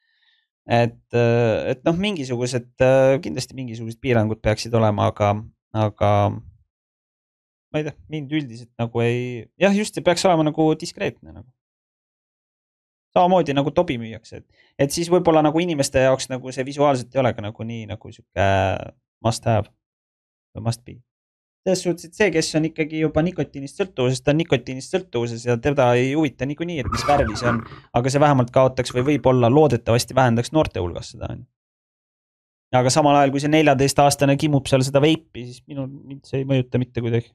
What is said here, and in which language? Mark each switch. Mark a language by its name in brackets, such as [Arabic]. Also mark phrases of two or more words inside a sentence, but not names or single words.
[Estonian] Et mingisugused, kindlasti mingisugused piirangud peaksid olema, aga ma ei tea, mind üldiselt nagu ei, jah, just see peaks olema nagu diskreetne nagu. Samamoodi nagu tobi müüakse, et siis võib-olla nagu inimeste jaoks nagu see visuaalselt ei ole ka nagu nii nagu siuke [English] must have [Estonian] või [English] must be. [Estonian] Selles suhtes, et see, kes on ikkagi juba nikotiinist sõltuvuses, ta on nikotiinist sõltuvuses ja teda ei huvita niikuinii, et mis värvi see on, aga see vähemalt kaotaks või võib-olla loodetavasti vähendaks noorte hulgas seda. Aga samal ajal, kui see 14-aastane kimub seal seda veipi, siis mind see ei mõjuta mitte kuidagi.